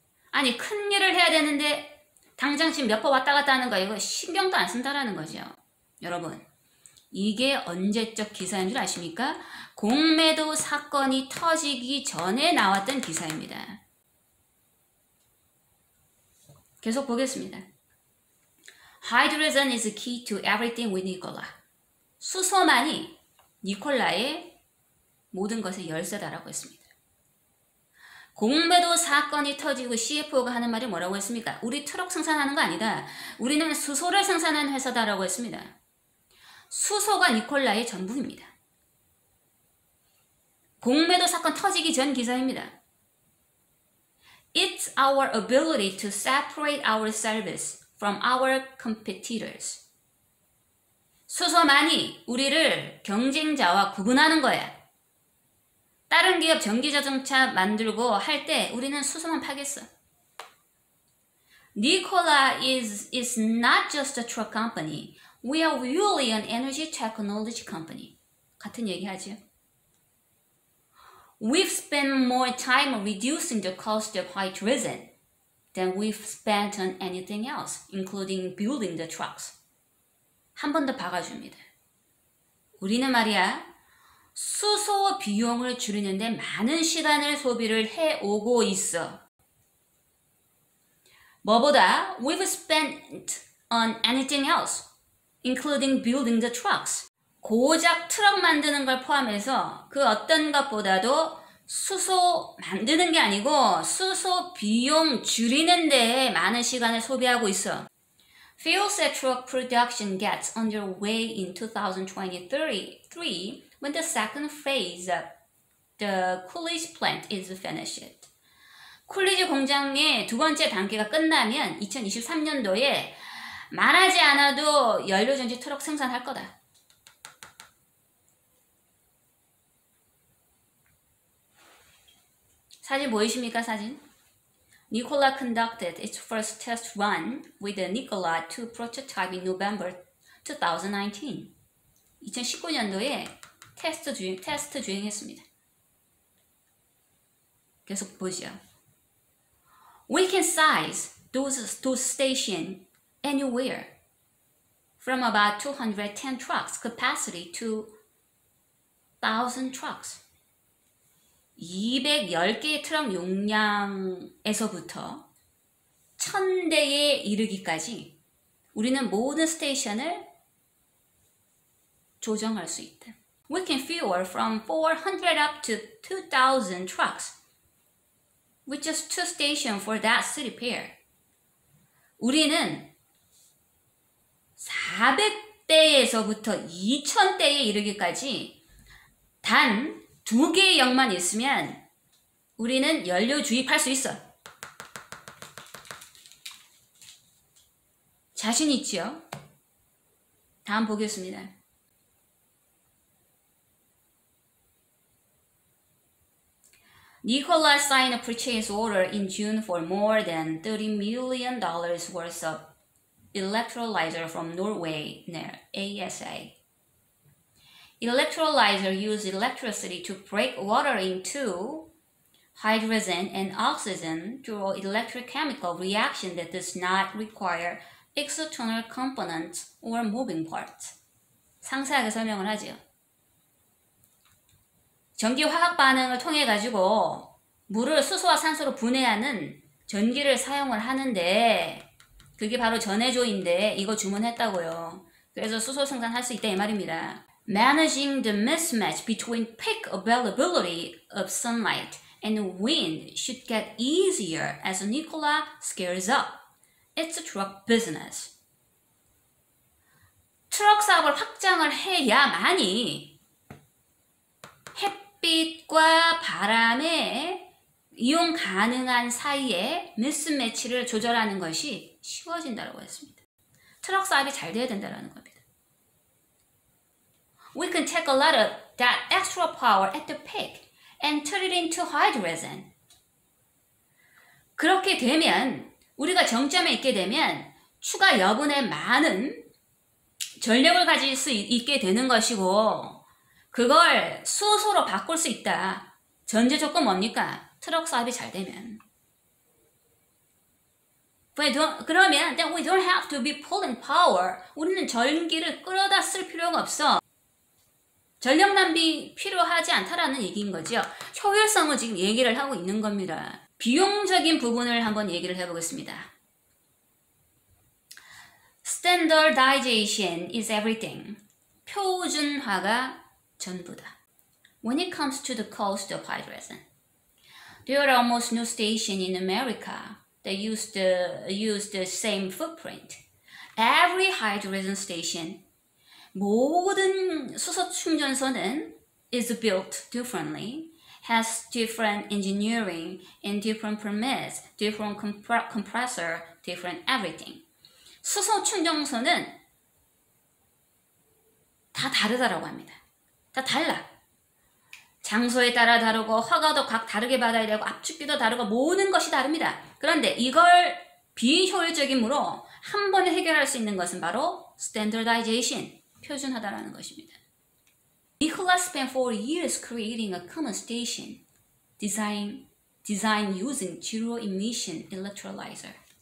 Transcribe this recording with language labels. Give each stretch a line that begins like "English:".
Korean: 아니, 큰 일을 해야 되는데 당장 지금 몇 번 왔다 갔다 하는 거 이거 신경도 안 쓴다라는 거죠. 여러분, 이게 언제적 기사인 줄 아십니까? 공매도 사건이 터지기 전에 나왔던 기사입니다. 계속 보겠습니다.
English: Hydrogen is key to everything with Nikola.
Korean: 수소만이 니콜라의 모든 것의 열쇠다라고 했습니다. 공매도 사건이 터지고 CFO가 하는 말이 뭐라고 했습니까? 우리 트럭 생산하는 거 아니다. 우리는 수소를 생산하는 회사다라고 했습니다. 수소가 니콜라의 전부입니다. 공매도 사건 터지기 전 기사입니다.
English: It's our ability to separate our service from our competitors.
Korean: 수소만이 우리를 경쟁자와 구분하는 거야. 다른 기업 전기자동차 만들고 할 때 우리는 수소만 파겠어.
English: Nikola is not just a truck company. We are really an energy technology company.
Korean: 같은 얘기 하죠.
English: We've spent more time reducing the cost of hydrogen than we've spent on anything else, including building the trucks.
Korean: 한 번 더 박아줍니다. 우리는 말이야, 수소 비용을 줄이는데 많은 시간을 소비를 해오고 있어. 뭐보다
English: we've spent on anything else, including building the trucks.
Korean: 고작 트럭 만드는 걸 포함해서 그 어떤 것보다도 수소 만드는 게 아니고 수소 비용 줄이는 데에 많은 시간을 소비하고 있어.
English: Fuel cell truck production gets underway in 2023 when the second phase of the Coolidge plant is finished.
Korean: 쿨리지 공장의 두 번째 단계가 끝나면 2023년도에 말하지 않아도 연료전지 트럭 생산할 거다. 사진 보이십니까? 사진?
English: Nikola conducted its first test run with the Nikola 2 prototype in November 2019.
Korean: 2019년도에 테스트 주행했습니다. 계속 보시죠.
English: We can size those stations anywhere from about 210 trucks capacity to 1,000 trucks.
Korean: 210개의 트럭 용량에서부터 1000대에 이르기까지 우리는 모든 스테이션을 조정할 수 있다.
English: We can fuel from 400 up to 2,000 trucks with just 2 stations for that city pair.
Korean: 우리는 400대에서부터 2000대에 이르기까지 단 2개의 역만 있으면 우리는 연료 주입할 수 있어. 자신 있지요? 다음 보겠습니다.
English: Nikola signed a purchase order in June for more than $30 million worth of electrolyzer from Norway, ASA. Electrolyzer use electricity to break water into hydrogen and oxygen through an electrochemical reaction that does not require external components or moving parts.
Korean: 상세하게 설명을 하지요. 전기화학 반응을 통해 가지고 물을 수소와 산소로 분해하는 전기를 사용을 하는데 그게 바로 전해조인데 이거 주문했다고요. 그래서 수소 생산할 수 있다 이 말입니다.
English: Managing the mismatch between peak availability of sunlight and wind should get easier as Nikola scales up. It's a truck business.
Korean: 트럭 사업을 확장을 해야만이 햇빛과 바람의 이용 가능한 사이에 미스매치를 조절하는 것이 쉬워진다고 했습니다. 트럭 사업이 잘 돼야 된다는 겁니다.
English: We can take a lot of that extra power at the peak and turn it into hydrogen.
Korean: 그렇게 되면 우리가 정점에 있게 되면 추가 여분의 많은 전력을 가질 수 있게 되는 것이고 그걸 수소로 바꿀 수 있다. 전제 조건 뭡니까? 트럭 사업이 잘 되면. 그러면
English: then we don't have to be pulling power.
Korean: 우리는 전기를 끌어다 쓸 필요가 없어. 전력 낭비 필요하지 않다라는 얘기인 거죠. 효율성을 지금 얘기를 하고 있는 겁니다. 비용적인 부분을 한번 얘기를 해보겠습니다.
English: Standardization is everything.
Korean: 표준화가 전부다.
English: When it comes to the cost of hydrogen, there are almost no stations in America that use the same footprint. Every hydrogen station,
Korean: 모든 수소 충전소는
English: is built differently, has different engineering and different permits, different compressor, different everything.
Korean: 수소 충전소는 다 다르다라고 합니다. 다 달라. 장소에 따라 다르고 허가도 각 다르게 받아야 되고 압축기도 다르고 모든 것이 다릅니다. 그런데 이걸 비효율적이므로 한 번에 해결할 수 있는 것은 바로 standardization, 표준화다라는 것입니다.
English: Nikola spent 4 years creating a common station design using zero emission electrolyzer.